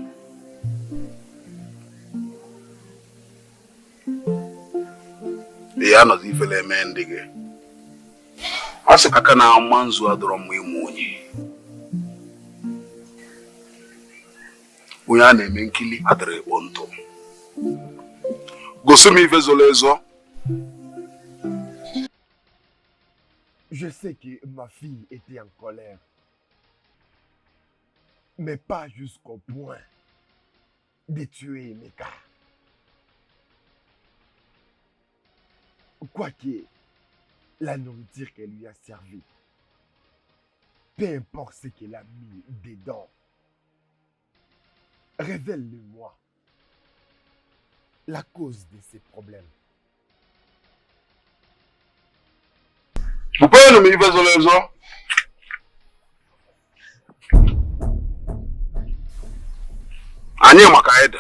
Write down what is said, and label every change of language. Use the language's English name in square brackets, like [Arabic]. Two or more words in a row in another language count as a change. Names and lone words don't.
[Igbo] Ị anọzi ifele eme ndị gị. Ọ sị aka na ama nzu adọrọ mma ịmụ onye. Onye a na-eme nkili adịrị ịkpọ ntụ. Gosi m ife zoro ezo. [French] Je sais que ma fille était en colère. Mais pas jusqu'au point de tuer Emeka. Quoique la nourriture qu'elle lui a servi, peu importe ce qu'elle a mis dedans, révèle-le-moi la cause de ces problèmes. Vous pouvez nous mettre sur les os? [Igbo] Anyị maka ede.